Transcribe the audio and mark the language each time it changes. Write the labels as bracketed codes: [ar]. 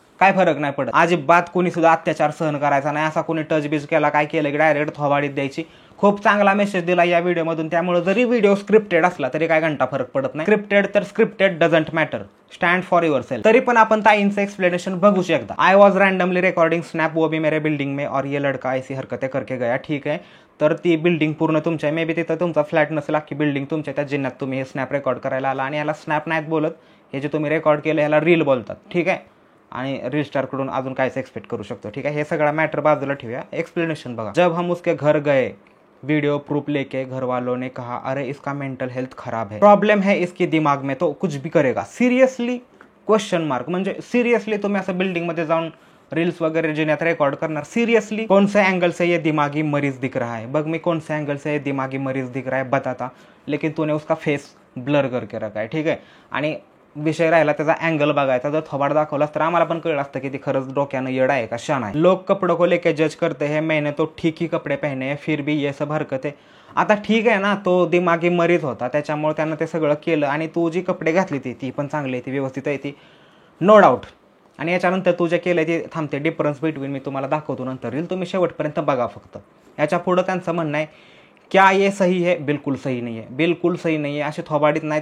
[mr] काय फरक नाही पडत अजिबात. कोणी सुद्धा अत्याचार सहन करायचा नाही. असा कोणी टचबीज केला काय केलं की डायरेक्ट थोबाडीत द्यायची. खूप चांगला मेसेज दिला या व्हिडिओमधून. त्यामुळे जरी व्हिडिओ स्क्रिप्टेड असला तरी काय घंटा फरक पडत नाही. [en] Scripted तर scripted doesn't matter. Stand for yourself. [mr] तरी पण आपण ताईंचं एक्सप्लेनेशन बघू शकता. [en] I was randomly recording snap [hi] वो भी मेरे बिल्डिंग में और ये लड़का ऐसी हरकतें करके गया. [mr] ठीक आहे. तर ती बिल्डिंग पूर्ण तुमच्या मे बी तिथं तुमचा फ्लॅट नसेल, अख्खी बिल्डिंग तुमच्या त्या जिन्यात तुम्ही हे स्नॅप रेकॉर्ड करायला आला आणि याला स्नॅप नाहीत बोलत. हे जे तुम्ही रेकॉर्ड केलं याला रील बोलतात. ठीक आहे. आणि रील स्टारकडून अजून कायच एक्सपेक्ट करू शकतो. ठीक आहे. हे सगळा मॅटर बाजूला ठेवूया. एक्सप्लेनेशन बघा. [hi] जब हम उसके घर गए, वीडियो प्रूफ लेके घर वालों ने कहा अरे इसका मेंटल हेल्थ खराब है, प्रॉब्लम है इसकी दिमाग में, तो कुछ भी करेगा. [en] Seriously question mark. [mr] म्हणजे सिरियसली तुम्ही असं बिल्डिंग मध्ये जाऊन रील्स वगैरह जिन्यात रेकॉर्ड करणार. [hi] सीरियसली कौन से एंगल से ये दिमागी मरीज दिख रहा है. बग मी कौन से एंगल से ये दिमागी मरीज दिख रहा है बताता, लेकिन तूने उसका फेस ब्लर करके रखा है. [mr] ठीक आहे. आणि विषय राहिला त्याचा अँगल बघायचा. जर थोबाड दाखवलास तर आम्हाला पण कळलं असतं की ती खरंच डोक्यानं येड आहे का शान आहे. [hi] लोक कपड़ों को लेके जज करते हैं, मैंने तो ठीक ही कपडे पहने हैं फिर भी ये सब हरकतें. [mr] आता ठीक आहे ना, तो दिमागी मरीज होता त्याच्यामुळे त्यानं ते सगळं केलं. आणि तू जी कपडे घातली ती पण चांगली आहे, ती व्यवस्थित आहे, ती नो डाऊट. आणि याच्यानंतर तू जे केलं ते थांबते. डिफरन्स बिटवीन मी तुम्हाला दाखवतो नंतर रील. तुम्ही शेवटपर्यंत बघा फक्त. याच्या पुढं त्यांचं म्हणणं आहे [hi] क्या ये सही है, बिलकुल सही नहीं है, [mr] बिलकुल सही नहीं है. असे थोबाडीत नाही.